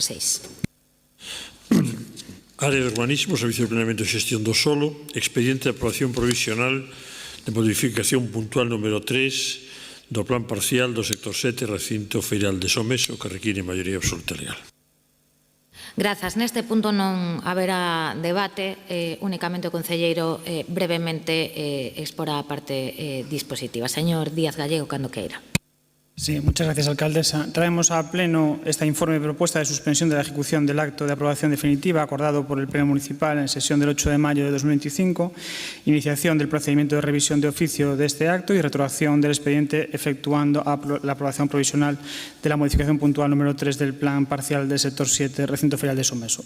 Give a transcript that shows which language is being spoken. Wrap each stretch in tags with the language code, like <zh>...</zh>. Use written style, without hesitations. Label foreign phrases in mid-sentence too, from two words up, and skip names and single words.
<gl>Área de Urbanismo, Servicio de Planeamento e Xestión do Solo, expediente de aprobación provisional de modificación puntual número 3 do plan parcial do sector 7, recinto feiral de Someso, que require maioría absoluta legal. Grazas. Neste punto non haberá debate, únicamente o concelleiro brevemente exporá a parte dispositiva. Señor Díaz Gallego, cando queira.</gl> <es>Sí, muchas gracias, alcaldesa. Traemos a pleno esta informe de propuesta de suspensión de la ejecución del acto de aprobación definitiva acordado por el Pleno Municipal en sesión del 8 de mayo de 2025, iniciación del procedimiento de revisión de oficio de este acto y retroacción del expediente efectuando la aprobación provisional de la modificación puntual número 3 del plan parcial del sector 7, recinto ferial de Someso.</es>